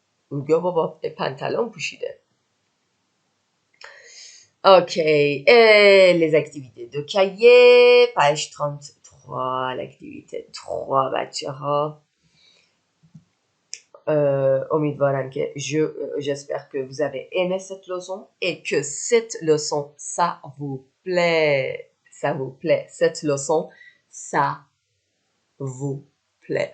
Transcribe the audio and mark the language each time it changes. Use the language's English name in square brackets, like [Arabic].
[Persian] Hugo با pantalon پوشیده. [French] Ok. Et les activités de cahier. Page 33. L'activité 3 [Persian] بچه ها. امیدوارم که [French] j'espère que vous avez aimé cette leçon et que cette leçon ça vous plaît. Cette leçon ça vous plaît.